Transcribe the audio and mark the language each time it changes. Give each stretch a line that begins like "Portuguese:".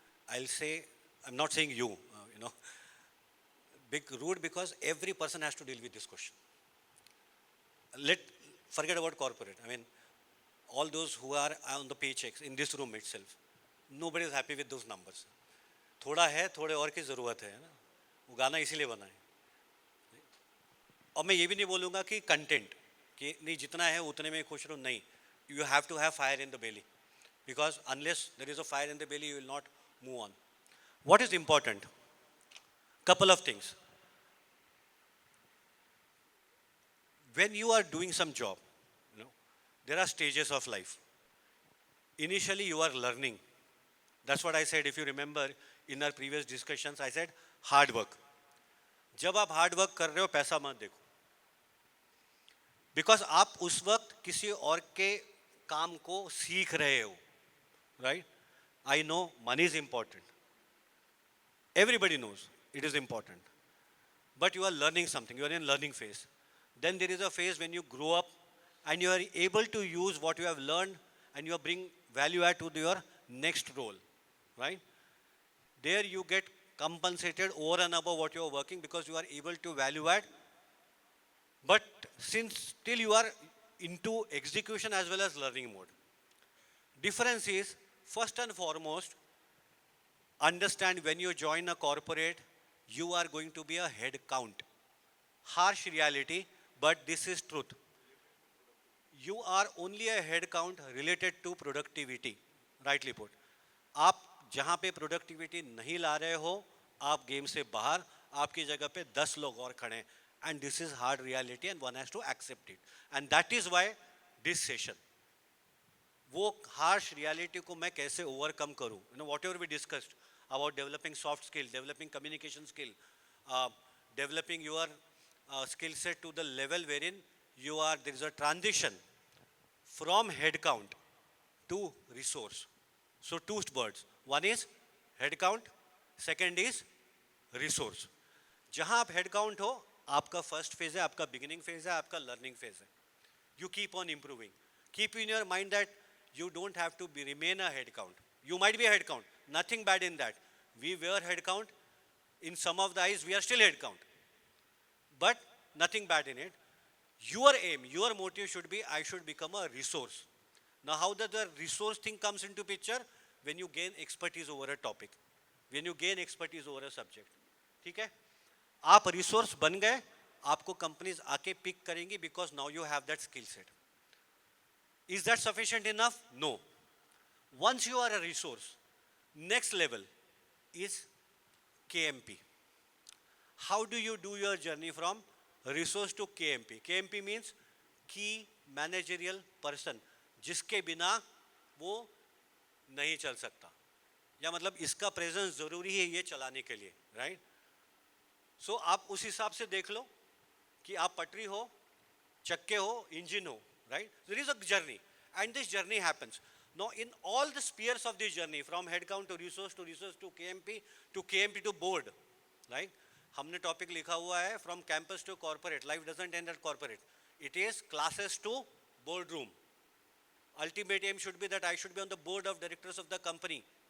English: I'll say, I'm not saying you. Big rude, because every person has to deal with this question. Forget about corporate. I mean, all those who are on the paychecks in this room itself, nobody is happy with those numbers.
Hindi: थोड़ा है, थोड़े और की ज़रूरत है ना, वो गाना इसीलिए बना है. और मैं ये भी नहीं बोलूँगा कि कंटेंट, कि नहीं जितना है उतने में खुश रहो, नहीं.
English: You have to have fire in the belly, because unless there is a fire in the belly, you will not move on. What is important? Couple of things. When you are doing some job, there are stages of life. Initially, you are learning. That's what I said. If you remember, in our previous discussions, I said hard work.
Hindi: जब आप hard work कर रहे हो, पैसा मत देखो. Because आप उस वक्त किसी और के काम को सीख रहे हो, right?
English: I know money is important. Everybody knows it is important. But you are learning something. You are in learning phase. Then there is a phase when you grow up and you are able to use what you have learned and you bring value add to your next role, right? There you get compensated over and above what you are working, because you are able to value add. But since still you are into execution as well as learning mode. Difference is, first and foremost, understand when you join a corporate, you are going to be a head count. Harsh reality, but this is truth. You are only a head count related to productivity, rightly put.
Hindi: आप जहाँ पे productivity नहीं ला रहे हो, आप game से बाहर, आपकी जगह पे 10 लोग और खड़े हैं.
English: And this is hard reality and one has to accept it. And that is why this session.
Hindi: वो harsh reality को मैं कैसे overcome करूँ?
English: Whatever we discussed about developing soft skill, developing communication skill, developing your skill set to the level wherein there is a transition from head count to resource. So two words. One is head count, second is resource.
Hindi: जहाँ आप head count हो, आपका first phase है, आपका beginning phase है, आपका learning phase है.
English: You keep on improving. Keep in your mind that you don't have to remain a head count. You might be a head count. Nothing bad in that. We were head count. In some of the eyes, we are still head count. But nothing bad in it. Your aim, your motive should be, I should become a resource. Now, how does the resource thing comes into picture? When you gain expertise over a topic. When you gain expertise over a subject.
Hindi: ठीक है? आप resource बन गए, आपको companies आके pick करेंगी
English: because now you have that skill set. Is that sufficient enough? No. Once you are a resource, next level is KMP. How do you do your journey from resource to KMP? KMP means key managerial person,
Hindi: जिसके बिना वो नहीं चल सकता, या मतलब इसका presence जरूरी है ये चलाने के लिए, राइट? सो आप उस हिसाब से देख लो कि आप पटरी हो, चक्के हो, इंजन हो, right?
English: There is a journey, and this journey happens. Now, in all the spheres of this journey, from headcount to resource to KMP to board, right?
Hindi: हमने topic लिखा हुआ है
English: from campus to corporate. Life doesn't end at corporate. It is classes to boardroom. Ultimate aim should be that I should be on the board of directors of the company.